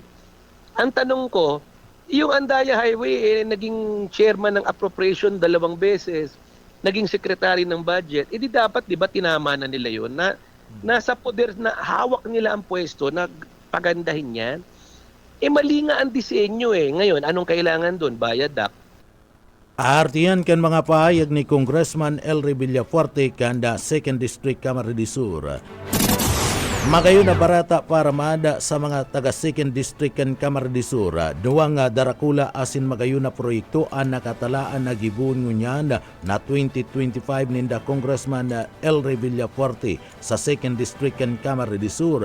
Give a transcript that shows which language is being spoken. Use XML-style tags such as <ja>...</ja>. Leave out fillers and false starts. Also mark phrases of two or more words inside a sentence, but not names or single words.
<tl>Ang tanong ko, yung Andaya Highway, naging chairman ng appropriation 2 beses, naging secretary ng budget, di dapat, di ba, tinama na nila yun na nasa poder na hawak nila ang pwesto na pagandahin yan. Mali nga ang disenyo eh. Ngayon, anong kailangan doon? Viaduct.</tl> <bik>Artiyan kan mga pahayag ni Congressman Elry Villafuerte kanda 2nd District Camarines Sur. Magayon na barata para maada sa mga taga 2nd District kan Camarines Sur. Duwang darakula asin magayon na proyekto ang nakatalaan na gibun ngunyan na 2025 ninda Congressman Elry Villafuerte sa 2nd District kan Camarines Sur.</bik>